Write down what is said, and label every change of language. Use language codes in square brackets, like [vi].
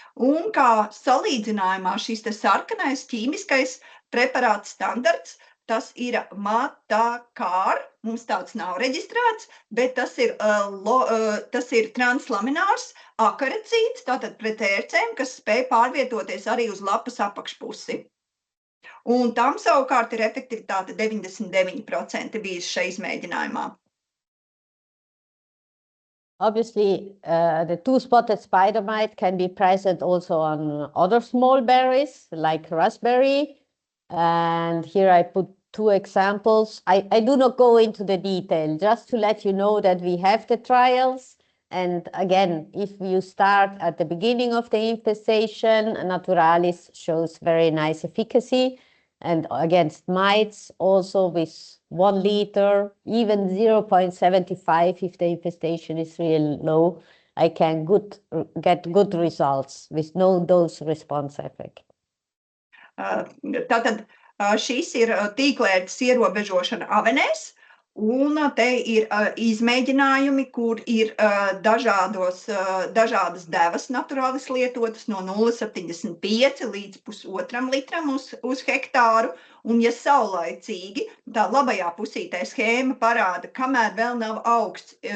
[lv] Un kā salīdzinājumā šis te sarkanais ķīmiskais preparāts standarts, tas ir Matakār, mums tāds nav reģistrēts, bet tas ir translaminārs akarecīds, tātad pret ērcēm, kas spēj pārvietoties arī uz lapas apakšpusi. Un tam savukārt ir efektivitāte 99% bijis šajā izmēģinājumā. [en] Obviously, the two-spotted spider mite can be present also on other small berries, like raspberry. And here I put 2 examples. I do not go into the detail, just to let you know that we have the trials. And again, if you start at the beginning of the infestation, Naturalis shows very nice efficacy. And against mites, also with 1 liter, even 0.75 if the infestation is really low, I can get good results with no dose response effect. [lv] Tātad šis ir tīklērces ierobežošana avenēs, un te ir izmēģinājumi, kur ir dažādas devas naturalis lietotas no 0,75 līdz 1,5 litram uz hektāru, un ja saulaicīgi, tā labajā pusītē schēma parāda, kamēr vēl nav augsts